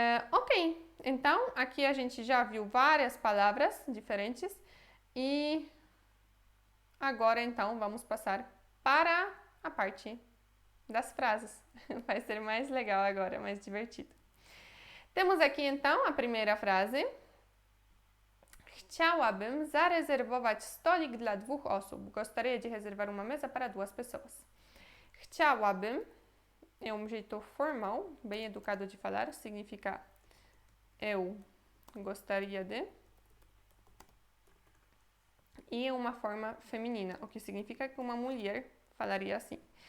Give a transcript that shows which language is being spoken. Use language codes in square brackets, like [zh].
[pt] Ok, então aqui a gente já viu várias palavras diferentes e agora então vamos passar para a parte das frases. Vai ser mais legal agora, mais divertido. Temos aqui então a primeira frase. [pl] Chciałabym zarezerwować stolik dla 2 osób. [pt] Gostaria de reservar uma mesa para 2 pessoas. Chciałabym é um jeito formal, bem educado de falar, significa eu gostaria de. E é uma forma feminina, o que significa que uma mulher falaria assim.